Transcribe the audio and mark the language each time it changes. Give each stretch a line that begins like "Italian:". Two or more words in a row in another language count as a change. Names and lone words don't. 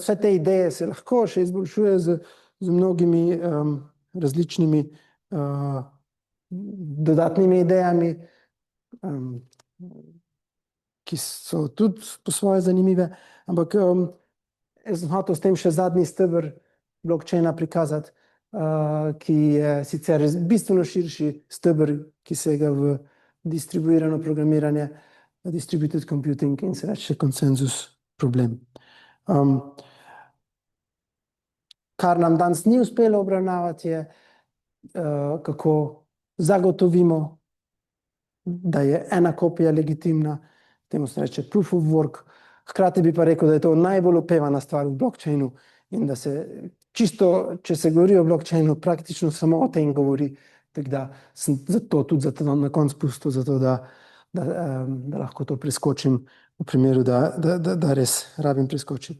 Slovenian: Vse te ideje se lahko še izboljšuje z mnogimi različnimi dodatnimi idejami, ki so tudi po svoje zanimive, ampak jaz sem hotel s tem še zadnji steber blockchaina prikazati, ki je sicer bistveno širši steber, ki se ga v distribuirano programiranje,
English: distributed computing
Slovenian: in se reče konsenzus problem. Kar nam danes ni uspelo obravnavati je, kako zagotovimo, da je ena kopija legitimna, temu se
English: reče proof of work,
Slovenian: hkrati bi pa rekel, da je to najbolj opevana stvar v blockchainu in da se čisto, če se govori o blockchainu, praktično samo o tem govori, tako da sem zato na koncu pustil, zato da lahko to preskočim v primeru, da res rabim preskočiti.